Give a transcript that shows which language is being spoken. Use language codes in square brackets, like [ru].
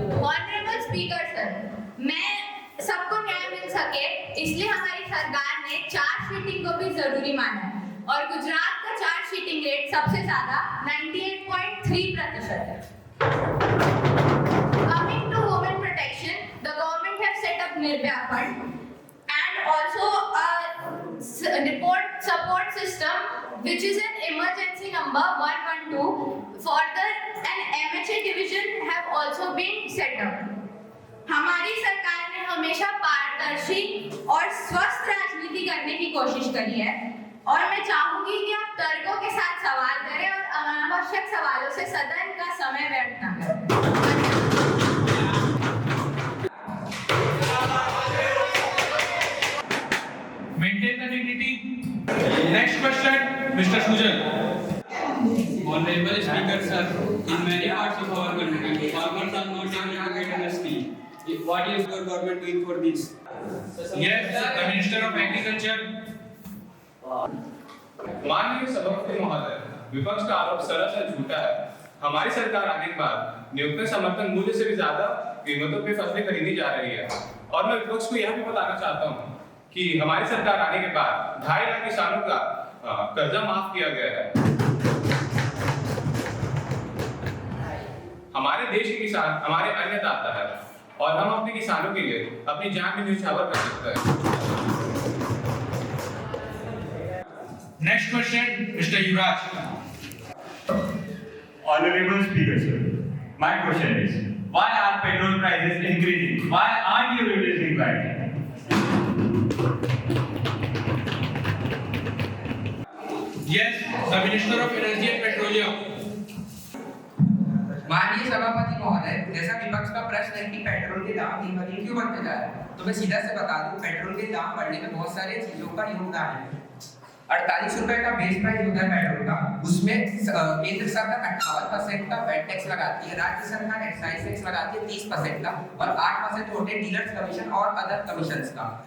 [en] honourable speaker sir, [hi] मैं सबको न्याय मिल सके इसलिए हमारी सरकार ने चार्जशीटिंग को भी जरूरी माना है और गुजरात का चार्जशीटिंग रेट सबसे ज्यादा 98.3% है। [en] Coming to women protection, the government have set up Nirbhaya Fund and also a report support system which is an emergency number 112. Further, an MHA division have also been set up. [hi] हमारी सरकार ने हमेशा पारदर्शी और स्वस्थ राजनीति करने की कोशिश करी है और मैं चाहूंगी कि आप तर्कों के साथ सवाल करें और अनावश्यक सवालों से सदन का समय व्यर्थ न करें। [en] Maintain the dignity. Next question, Mr. Sujal. Honorable Speaker, sir, in many parts of our country, farmers are not able to get MSP. What is your government doing for this? Yes, the Minister of Agriculture. [hi] माननीय सभापति महोदय, विपक्ष का आरोप सरासर झूठा है। हमारी सरकार आने के बाद न्यूनतम समर्थन मूल्य से भी ज्यादा कीमतों पे फसलें खरीदी जा रही है और मैं विपक्ष को यह भी बताना चाहता हूँ कि हमारी सरकार आने के बाद 2.5 लाख किसानों का कर्जा माफ किया गया है। हमारे देश के किसान हमारे अन्नदाता है और हम अपने किसानों के लिए अपनी जान भी न्यौछावर कर सकते हैं। [en] Next question, Mr. Yuvraj. Honorable Speaker, sir, my question is, why are petrol prices increasing? Why aren't you reducing VAT? Yes, the Minister of Energy and Petroleum. [hi] माननीय सभापति महोदय, जैसा विपक्ष का प्रश्न है कि पेट्रोल के दाम दिन ब दिन क्यों बढ़ते जा रहे हैं, तो मैं सीधा से बता दूं, पेट्रोल के दाम बढ़ने में बहुत सारे चीजों का योगदान है। 48 रुपए का बेस प्राइस होता है पेट्रोल का, उसमें केंद्र सरकार 58% का वैट टैक्स लगाती है, राज्य सरकार एक्साइज टैक्स लगाती है 30% का और 8% होते हैं डीलर्स कमीशन और अदर कमीशंस का।